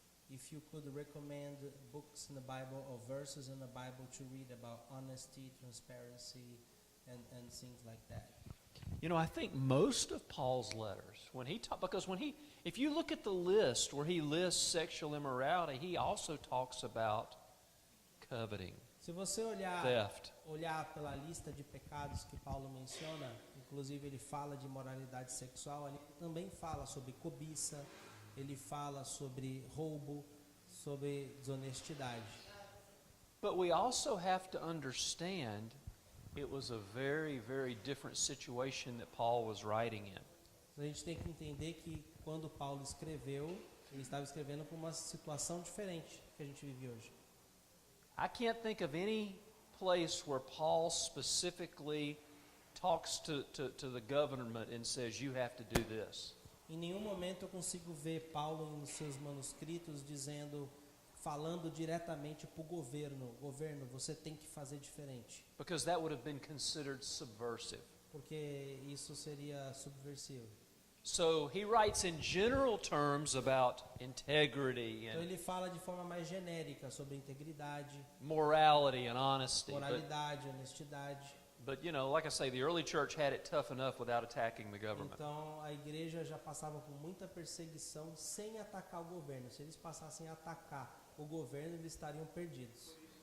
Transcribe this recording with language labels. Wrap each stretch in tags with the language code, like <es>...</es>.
<en>If you could recommend books in the Bible or verses in the Bible to read about honesty, transparency, and things like that. You know, I think most of Paul's letters, if you look at the list where he lists sexual immorality, he also talks about coveting,</en> <pt>Se você</pt> <en>theft.</en> <pt>olhar pela lista de pecados que Paulo menciona, inclusive ele fala de moralidade sexual, ele também fala sobre cobiça, ele fala sobre roubo, sobre desonestidade.</pt> <en>But we also have to understand it was a very, very different situation that Paul was writing in.</en> <pt>A gente tem que entender que quando Paulo escreveu, ele estava escrevendo para uma situação diferente que a gente vive hoje.</pt> <en>I can't think of any place where Paul specifically talks to the government and says, you have to do this.</en> <pt>Em nenhum momento eu consigo ver Paulo nos seus manuscritos falando diretamente para o governo, você tem que fazer diferente.</pt> <en>Because that would have been considered subversive.</en> <pt>Porque isso seria subversivo.</pt> <en>So he writes in general terms about integrity</en> <pt>Então</pt> <en>and</en> <pt>ele fala de forma mais genérica sobre integridade,</pt> <en>morality and honesty.</en> <pt>moralidade, honestidade.</pt> <en>But you know, like I say, the early church had it tough enough without attacking the government.</en> <pt>Então a igreja já passava por muita perseguição sem atacar o governo. Se eles passassem a atacar o governo, eles estariam perdidos.</pt>